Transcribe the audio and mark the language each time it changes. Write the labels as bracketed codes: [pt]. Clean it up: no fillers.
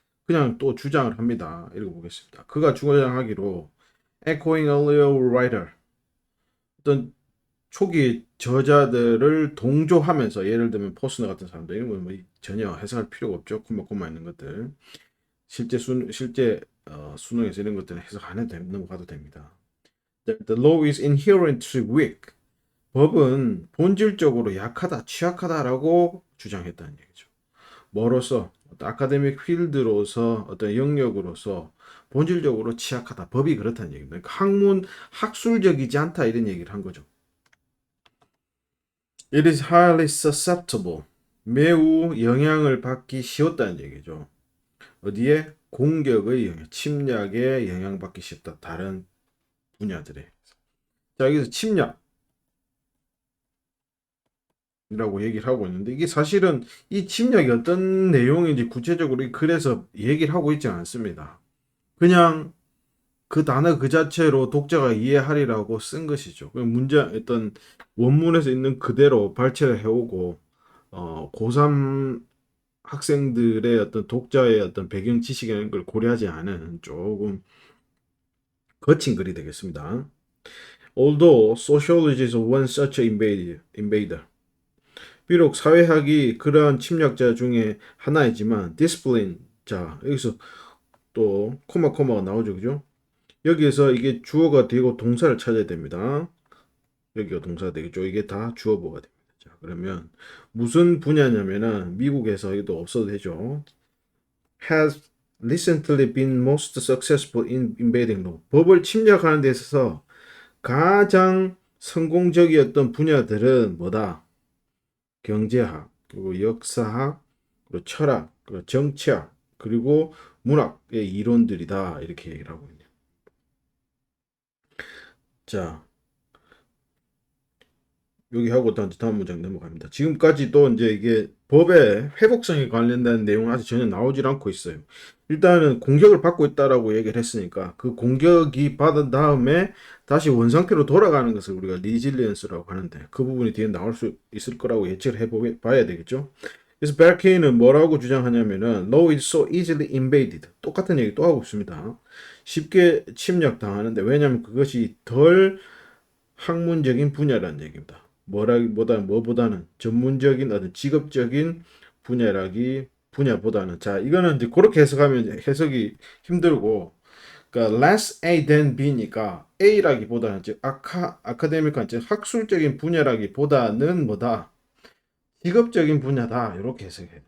[ko] 그냥 또 주장을 합니다. 읽어보겠습니다. 그가 주장하기로 [en] echoing earlier writer [ko] 어떤 초기 저자들을 동조하면서 예를 들면 포스너 같은 사람들 이런 건 뭐 전혀 해석할 필요가 없죠. 콤마 있는 것들 실제 수능에서 이런 것들은 해석 안 해도 넘어가도 됩니다. [en] The law is inherently weak. [ko] 법은 본질적으로 약하다, 취약하다라고 주장했다는 얘기죠. 뭐로서 어떤 아카데믹 필드로서 어떤 영역으로서 본질적으로 취약하다. 법이 그렇다는 얘기입니다. 그러니까 학술적이지 않다 이런 얘기를 한 거죠. [en] It is highly susceptible. [ko] 매우 영향을 받기 쉬웠다는 얘기죠. 어디에? 공격의 영향, 침략에 영향받기 쉽다. 다른 분야들에. 자, 여기서 침략이라고 얘기를 하고 있는데 이게 사실은 이 침략이 어떤 내용인지 구체적으로 이 글에서 얘기를 하고 있지 않습니다. 그냥 그 단어 그 자체로 독자가 이해하리라고 쓴 것이죠. 문제 어떤 원문에서 있는 그대로 발췌를 해오고 고3 학생들의 어떤 독자의 어떤 배경 지식이라는 걸 고려하지 않은 조금 거친 글이 되겠습니다. [en] Although sociology is one such invader. [ko] 비록 사회학이 그러한 침략자 중에 하나이지만 discipline 자 여기서 또 코마가 나오죠, 그죠? 여기에서 이게 주어가 되고 동사를 찾아야 됩니다. 여기가 동사가 되겠죠. 이게 다 주어보가 됩니다. 자, 그러면 무슨 분야냐면은 미국에서 이것도 없어도 되죠. [en] Has recently been most successful in invading law. [ko] 법을 침략하는 데 있어서 가장 성공적이었던 분야들은 뭐다? 경제학, 그리고 역사학, 그리고 철학, 그리고 정치학, 그리고 문학의 이론들이다. 이렇게 얘기를 하고 있네요. 자, 여기 하고 다음 문장 넘어갑니다. 지금까지도 이제 이게 법의 회복성에 관련된 내용은 아직 전혀 나오질 않고 있어요. 일단은 공격을 받고 있다라고 얘기를 했으니까 그 공격이 받은 다음에 다시 원상태로 돌아가는 것을 우리가 리질리언스라고 하는데 그 부분이 뒤에 나올 수 있을 거라고 예측을 해봐야 되겠죠. 그래서 벨케이는 뭐라고 주장하냐면은 [en] law is so easily invaded. [ko] 똑같은 얘기 또 하고 있습니다. 쉽게 침략당하는데 왜냐하면 그것이 덜 학문적인 분야라는 얘기입니다. 뭐보다는 전문적인 어떤 직업적인 분야보다는 자 이거는 이제 그렇게 해석하면 해석이 힘들고 그러니까 less A than B니까 A라기보다는 즉 아카데믹한 즉 학술적인 분야라기보다는 뭐다 직업적인 분야다 이렇게 해석해요.